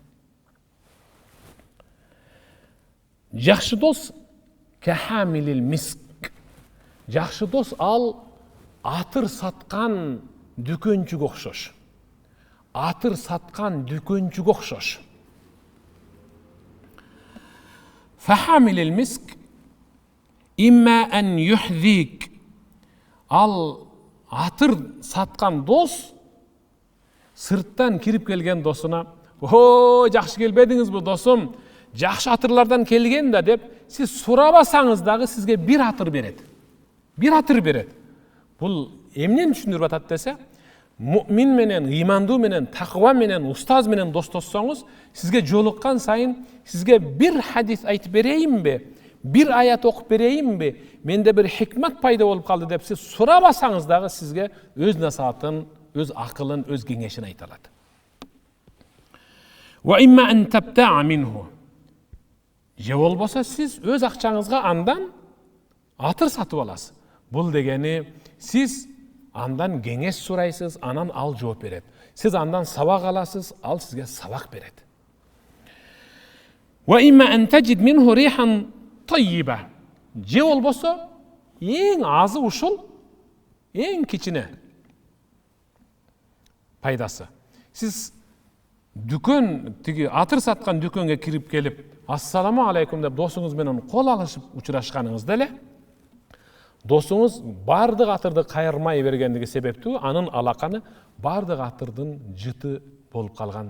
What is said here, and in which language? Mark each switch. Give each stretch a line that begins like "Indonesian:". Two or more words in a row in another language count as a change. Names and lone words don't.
Kyrgyz: Жакшы дос
Arabic: كحامل المسك.
Kyrgyz: Жакшы дос ал атыр саткан дүкөнчүгө окшош. Атыр саткан дүкөнчүгө окшош.
Arabic: فحامل المسك إما أن يحذيك.
Kyrgyz: Ал атыр саткан дос сырттан кирип келген досуна, "О, жакшы келбедиңизби досум? Жакшы атырлардан келген да" деп, сиз сурабасаңыз дагы сизге бир атыр берет. Бир атыр берет. Бул эмнени түшүндүрүп атат десе, муъмин менен, имандуу менен, таква менен, устаз менен достоссоңуз, сизге жолуккан сайын сизге бир хадис айтып берейинби? Бир аят окуп берейинби? Менде бир хикмат пайда болуп калды деп сиз сурабасаңыз дагы сизге өз насаатын, өз акылын, өз кеңешин айта алат.
Arabic: وإما أن تبتاع منه.
Kyrgyz: Же болбосо сиз өз акчаңызга андан атыр сатып аласыз. Бул дегени сиз андан кеңеш сурайсыз, анан ал жооп берет. Сиз андан сабак аласыз, ал сизге сабак берет.
Arabic: وإما أن تجد منه ريحا طيبة.
Kyrgyz: Же болбосо эң азы ушул, эң кичине пайдасы. Сиз дүкөн, тиги атыр саткан дүкөнгө кирип келип,
Arabic: "السلام عليكم"
Kyrgyz: деп досуңуз менен кол алышып учурашканыңызда эле, досуңуз бардык атырды кайырмай бергендиги себептүү анын алаканы бардык атырдын жыты болуп калган.